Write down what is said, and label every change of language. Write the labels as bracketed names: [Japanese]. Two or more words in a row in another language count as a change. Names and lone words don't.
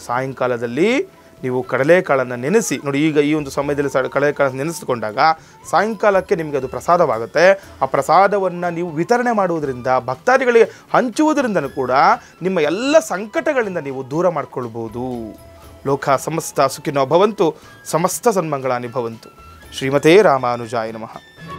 [Kannada] ಸಾಯಂಕಾಲದಲ್ಲಿ ನೀವು ಕಡಲೆಕಾಳನ್ನು ನೆನೆಸಿ ನೋಡಿ, ಈಗ ಈ ಒಂದು ಸಮಯದಲ್ಲಿ ಕಡಲೆಕಾಳನ್ನು ನೆನೆಸಿಕೊಂಡಾಗ ಸಾಯಂಕಾಲಕ್ಕೆ ನಿಮಗೆ ಅದು ಪ್ರಸಾದವಾಗುತ್ತೆ. ಆ ಪ್ರಸಾದವನ್ನು ನೀವು ವಿತರಣೆ ಮಾಡುವುದರಿಂದ, ಭಕ್ತಾದಿಗಳಿಗೆ ಹಂಚುವುದರಿಂದ ಕೂಡ ನಿಮ್ಮ ಎಲ್ಲ ಸಂಕಟಗಳಿಂದ ನೀವು ದೂರ ಮಾಡಿಕೊಳ್ಬೋದು. [Sanskrit] ಲೋಕ ಸಮಸ್ತ ಸುಖಿನೋ ಭವಂತು, ಸಮಸ್ತ ಸನ್ಮಂಗಳಾನಿ ಭವಂತು. ಶ್ರೀಮತೇ ರಾಮಾನುಜಾಯ ನಮಃ.